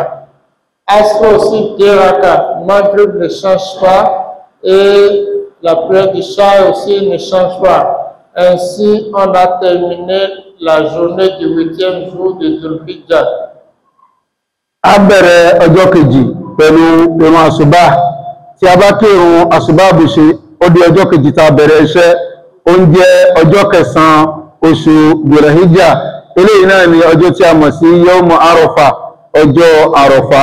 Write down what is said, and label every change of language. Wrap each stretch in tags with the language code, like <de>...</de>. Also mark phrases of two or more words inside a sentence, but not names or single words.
<fr>Asr aussi 2 rakas. Maghrib ne change pas et la prière du Isha aussi ne change pas. Ainsi, on a terminé la journée du 8e jour de Dhul-Hijjah.</fr> <yo>A bẹ̀rẹ̀ ọjọ́ kejì pẹ̀lú ìrun àsùbá. Tí a bá kí ìrun àsùbá bù ṣe, ó di ọjọ́ kejì tá bẹ̀rẹ̀ iṣẹ́, ó ń jẹ́ ọjọ́ kẹsàn-án oṣù Dhul-Hijjah. Eléyìí náà ni ọjọ́ tí a mọ̀ sí Yawm Arafah, ọjọ́ Àrọ̀fá.</yo>